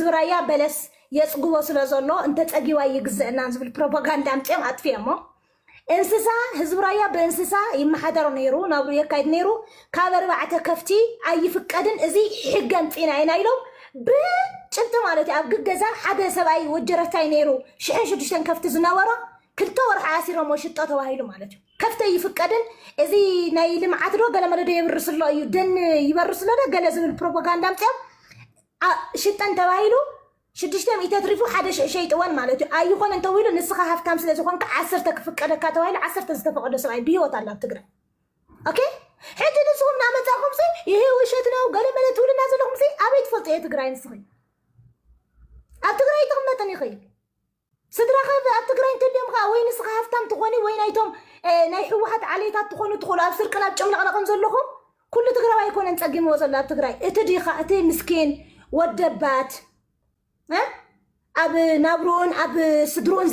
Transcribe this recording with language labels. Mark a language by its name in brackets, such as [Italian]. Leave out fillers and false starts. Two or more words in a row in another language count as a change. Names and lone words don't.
[Tigrinya] ራያ በለስ የፅግቦ ስለ ዘሎ እንተ ፀጊዋ ይግዝአና ዝብል ፕሮፓጋንዳ ኣምፅኦም ኣጥፊኦሞ እንስሳ ህዝቢ ራያ ብእንስሳ ይመሓደሩ ነይሩ ናብሩ የካይድ ነይሩ ካብ 4 ከፍቲ ኣይፍቀድን እዚ ሕጊ ኣምፂና ኢና ኢሎም ብጭብጢ ማለት እዩ ኣብ ግገዛ ሓደ ሰብኣይ ወጀረታይ ነይሩ 6 ከፍቲ ዝነበሮ ክልተ ወርሒ ኣሲሮሞ ሽጦ ተባሂሉ ማለት እዩ ከፍተ ይፍቀድን እዚ ናይ ልምዓት ዶ ገለ መለዶ የብርስሎ እዩ ደን ይበርስሎ ዶ ገለ ዝብል ፕሮፓጋንዳ ኣምፅኦም ሽጠን ተባሂሉ 600 ትሪፉ ሓደ ሸይጥዋን ማለት እዩ ኣይኮነ እንተዊሉ ንስኻ ሃፍታም ስለ ዝኾንካ 10 ክፍቀደካ ተባሂሉ 10 ዝተፈቀደ ሰብኣይ ብሂወት ኣላ ኣብ ትግራይ ኦኬ ሕጂ ንስኹም ናመፃኹም ሲ [Amharic] ይሄ ውሸት ነው [Tigrinya] ገለ መለ ትብሉና ዘለኹም ሲ ኣበይ ትፈልጡ እየ ትግራይ ንስኺ ኣብ ትግራይ ተቕመጠን ይኽእል ስድራኻ ኣብ ትግራይ እንትልዮም ከዓ ወይ ንስኻ ሃፍታም ትኾኒ ወይ ናይቶም ናይ ሕወሓት ዓሌታት ትኾኑ ትኽእሉ ኣብ ስርቅን ኣብ ጨምለቕለቕን ዘለኹም ኩሉ ትግራዋይ ኣይኮነን ፀጊምዎ ዘሎ ኣብ ትግራይ እቲ ዲኻ እቲ ምስኪን ወደባት ኣብ ናብሩኡን ኣብ ስድሩኡን